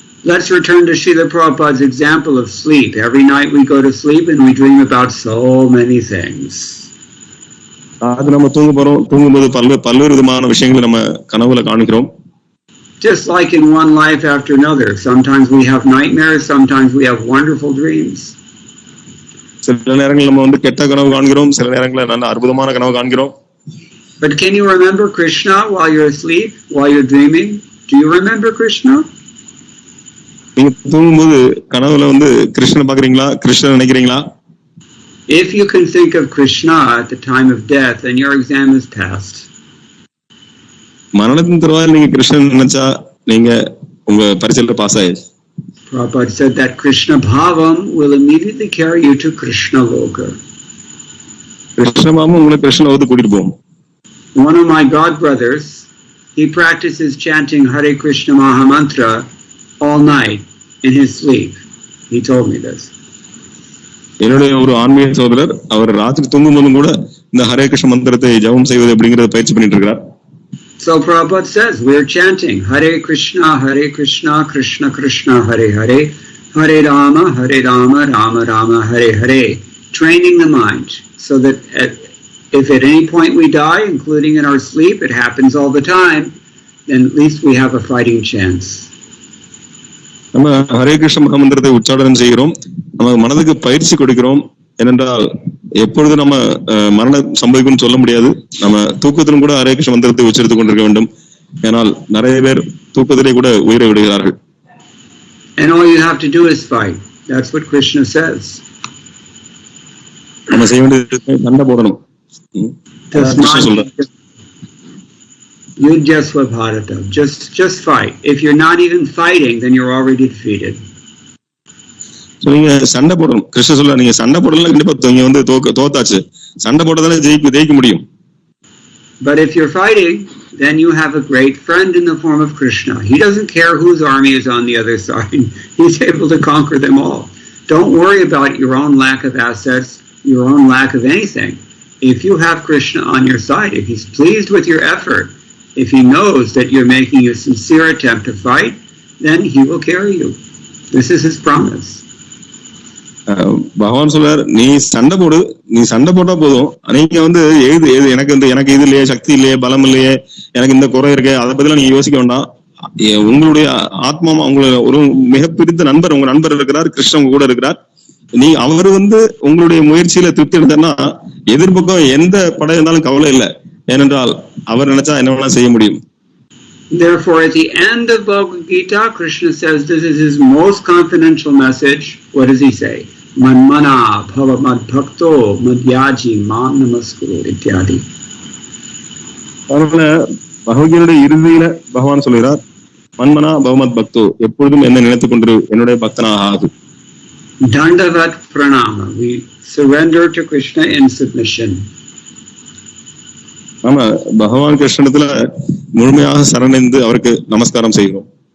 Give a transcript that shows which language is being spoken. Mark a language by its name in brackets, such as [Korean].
[English] Let's return to Srila Prabhupada's example of sleep. Every night we go to sleep and we dream about so many things. [Tamil] அது நம்ம தூங்கும்போது பல்வேறு விதமான விஷயங்களை நம்ம கனவுல காண்கிறோம். [English] Just like in one life after another. Sometimes we have nightmares, sometimes we have wonderful dreams. [Tamil] சில நேரங்கள் நம்ம வந்து கெட்ட கனவு காண்கிறோம், சில நேரங்களில் நல்ல அற்புதமான கனவு காண்கிறோம். [English] But can you remember Krishna while you're asleep, while you're dreaming? Do you remember Krishna? [Tamil] நீங்க தூங்கும்போது கனவுல வந்து கிருஷ்ணனை பாக்குறீங்களா, கிருஷ்ணன் நினைக்கிறீங்களா? [English] If you can think of Krishna at the time of death, then your exam is passed. [Tamil] மரணத்தின் தருவாயில் நீங்க கிருஷ்ணன் நினைச்சா நீங்க உங்க பரீட்சையில பாஸ் ஆயிடுச்சு. [English] Prabhupada said that Krishna Bhavam will immediately carry you to Krishna Loka. [Tamil] Krishna Bhavam உங்களை கிருஷ்ண லோகத்துக்கு கூட்டிட்டு போகும். [English] One of my god brothers, he practices chanting Hare Krishna Mahamantra all night in his sleep. He told me this. [Tamil] என்னுடைய ஒரு ஆன்மீக சகோதரர் அவர் ராத்திரி தூங்கும் போதும் கூட இந்த ஹரே கிருஷ்ண மந்திரத்தை ஜபம் செய்வது அப்படிங்கறத பயிற்சி பண்ணிட்டு இருக்கிறார். [English] So Prabhupada says we're chanting Hare Krishna Krishna Krishna Hare Hare Hare Rama Rama Rama Hare Hare, training the mind so that if at any point we die, including in our sleep, it happens all the time, then at least we have a fighting chance. [Tamil] நம்ம ஹரே கிருஷ்ண மகாமந்திரத்தை உச்சாடனம் செய்கிறோம், நம்ம மனதுக்கு பயிற்சி கொடுக்கிறோம். ஏனென்றால் எப்பொழுது நம்ம மரணம் சம்பவிக்கும் சொல்ல முடியாது. நம்ம தூக்கத்திலும் கூட ஹரே கிருஷ்ண மந்திரத்தை உச்சரித்துக் கொண்டிருக்க வேண்டும். ஏனால் நிறைய பேர் தூக்கத்திலே கூட உயிரை விடுகிறார்கள். [English] And all you have to do is fight. That's what Krishna says. [Tamil] நம்ம செய்ய வேண்டியது சண்டை போடணும். கிருஷ்ணன் சொல்றார். [Sanskrit] Yudhyasva Bharata. [English] Just fight. If you're not even fighting, then you're already defeated. [Tamil] நீங்க சண்டை போடணும். கிருஷ்ண சொல்ல நீங்க சண்டை போடலாம், கண்டிப்பா நீங்க வந்து தோத்தாச்சு. சண்டை போட்டதால ஜெயிக்க முடியும். [English] But if you're fighting, then you have a great friend in the form of Krishna. He doesn't care whose army is on the other side. He's able to conquer them all. Don't worry about your own lack of assets, your own lack of anything. If you have Krishna on your side, if he's pleased with your effort, if he knows that you're making a sincere attempt to fight, then he will carry you. This is his promise. [Tamil] பகவான் சொல்றார், நீ சண்டை போடு, நீ சண்டை போட்டா போதும். நீங்க வந்து எனக்கு இது இல்லையே, சக்தி இல்லையே, பலம் இல்லையே, எனக்கு இந்த குறை இருக்கு, அதை பத்தி நீங்க யோசிக்க வேண்டாம். உங்களுடைய ஆத்மா, உங்களுடைய ஒரு மிக பிடித்த நண்பர், உங்க நண்பர் இருக்கிறார், கிருஷ்ணன் உங்க கூட இருக்கிறார். நீ அவர் வந்து உங்களுடைய முயற்சியில திருப்தி எடுத்தா எதிர்பக்கம் எந்த படம் இருந்தாலும் கவலை இல்லை. ஏனென்றால் அவர் நினைச்சா என்ன வேணா செய்ய முடியும். [English] Therefore, at the end of Bhagavad Gita, Krishna says this is his most confidential message. What does he say? [Sanskrit] Manmana bhava mad bhakto madhyaji mam namaskuru ityadi. [Tamil] அதனால பகவத்கீதையுடைய இறுதியில பகவான் சொல்கிறார், மன்மனா பவமத் பக்தோ, எப்பொழுதும் என்ன நினைத்துக் கொண்டிரு, என்னுடைய பக்தனாக ஆகு. [Sanskrit] Dandavat pranama. [English] We surrender to Krishna in submission. [Tamil] ஆமா, பகவான் கிருஷ்ணத்துல முழுமையாக சரணடைந்து அவருக்கு நமஸ்காரம் செய்கிறோம்.